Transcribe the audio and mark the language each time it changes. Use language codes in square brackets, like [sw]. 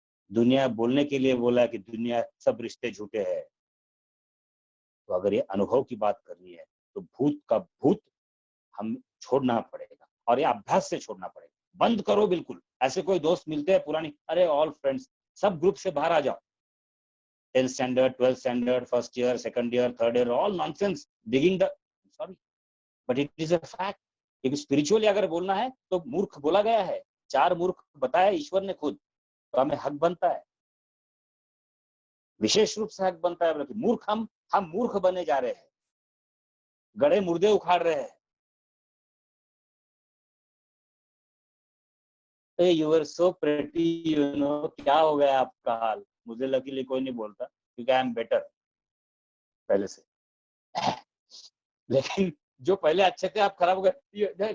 [hi] दुनिया बोलने के लिए बोला कि दुनिया सब रिश्ते झूठे हैं. तो अगर ये अनुभव की बात करनी है तो भूत का भूत हम छोड़ना पड़ेगा, और ये अभ्यास से छोड़ना पड़ेगा. बंद करो बिल्कुल. ऐसे कोई दोस्त मिलते हैं पुरानी, अरे ऑल फ्रेंड्स, सब ग्रुप से बाहर आ जाओ. [en] 10th standard, 12th standard, first year, second year, third year, all nonsense. Digging the, sorry, but it is a fact. [hi] क्योंकि स्पिरिचुअली अगर बोलना है तो मूर्ख बोला गया है. 4 मूर्ख बताया ईश्वर ने खुद, तो हमें हक बनता है, विशेष रूप से हक बनता है. मूर्ख हम मूर्ख बने जा रहे हैं, गड़े मुर्दे उखाड़ रहे हैं. [en] You were so pretty, you know. [hi] क्या हो गया आपका हाल? मुझे लकीली कोई नहीं बोलता क्योंकि [en] I am better [hi] पहले से. लेकिन जो पहले अच्छे थे आप खराब हो गए.